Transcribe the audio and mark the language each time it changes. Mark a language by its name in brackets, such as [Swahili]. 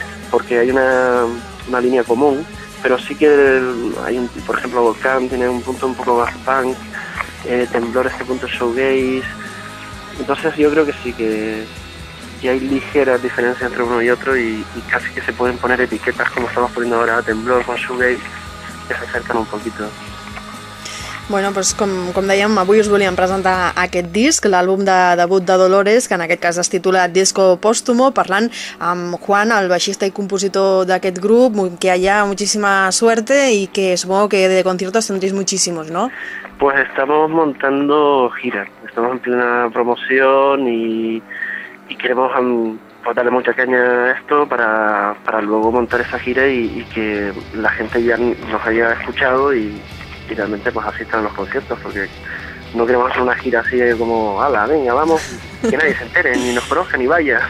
[Spanish] Porque hay una línea común, pero sí que hay un, por ejemplo, Volcán tiene un punto un poco más punk, Temblor este punto shoegaze, entonces yo creo que sí que hay ligeras diferencias entre uno y otro y casi que se pueden poner etiquetas como estamos poniendo ahora Temblor con shoegaze, que se acercan un poquito. [Catalan] Bueno, pues com dèiem, avui us volíem presentar aquest disc, l'àlbum de debut de Dolores, que en aquest cas es titula Disco Póstumo, parlant amb Juan, el baixista i compositor d'aquest grup, que allà moltíssima suerte i que supongo que de conciertos tendréis muchísimos, ¿no? [Spanish] Pues estamos montando gira, estamos en plena promoción y queremos darle mucha caña a esto para luego montar esa gira y que la gente ya nos haya escuchado y realmente pues asistan a los conciertos, porque no queremos hacer una gira así como ala, venga, vamos, que nadie se entere, ni nos conozca, ni vaya.